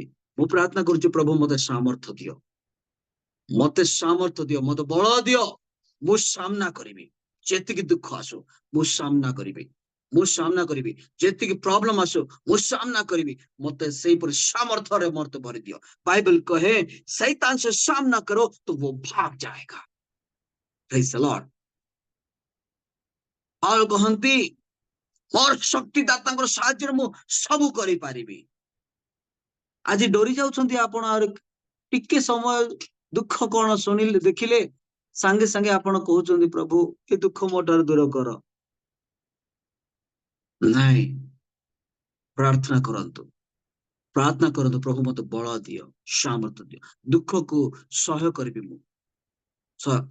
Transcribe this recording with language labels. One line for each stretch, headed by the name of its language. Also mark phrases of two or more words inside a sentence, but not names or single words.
Odia: ମୁଁ ପ୍ରାର୍ଥନା କରୁଛି, ପ୍ରଭୁ ମତେ ସାମର୍ଥ୍ୟ ଦିଅ, ମତେ ସାମର୍ଥ୍ୟ ଦିଅ, ମତେ ବଳ ଦିଅ, ମୁଁ ସାମ୍ନା କରିବି। ଯେତିକି ଦୁଃଖ ଆସୁ ମୁଁ ସାମ୍ନା କରିବି, ମୁଁ ସାମ୍ନା କରିବି। ଯେତିକି ପ୍ରୋବ୍ଲେମ ଆସୁ ମୁଁ ସାମ୍ନା କରିବି। ମତେ ସେଇପରି ସାମର୍ଥ୍ୟରେ ମତେ ଭରି ଦିଅ।
Hindi: ବାଇबल कहे शैतान से सामना करो तो वो भाग जाएगा।
English: Praise the Lord.
Odia: पाउल कहନ୍ତି ମୋର ଶକ୍ତିଦାତାଙ୍କର ସାହାଯ୍ୟରେ ମୁଁ ସବୁ କରିପାରିବି। ଆଜି ଡରି ଯାଉଛନ୍ତି ଆପଣ, ଆଉ ଟିକେ ସମୟ ଦୁଃଖ କଣ ଶୁଣିଲେ ଦେଖିଲେ ସାଙ୍ଗେ ସାଙ୍ଗେ ଆପଣ କହୁଛନ୍ତି, ପ୍ରଭୁ ଏ ଦୁଃଖ ମୋ ଠାରୁ ଦୂର କର। ନାଇଁ, ପ୍ରାର୍ଥନା କରନ୍ତୁ, ପ୍ରାର୍ଥନା କରନ୍ତୁ, ପ୍ରଭୁ ମତେ ବଳ ଦିଅ, ସାମର୍ଥ୍ୟ ଦିଅ, ଦୁଃଖକୁ ସହ୍ୟ କରିବି ମୁଁ।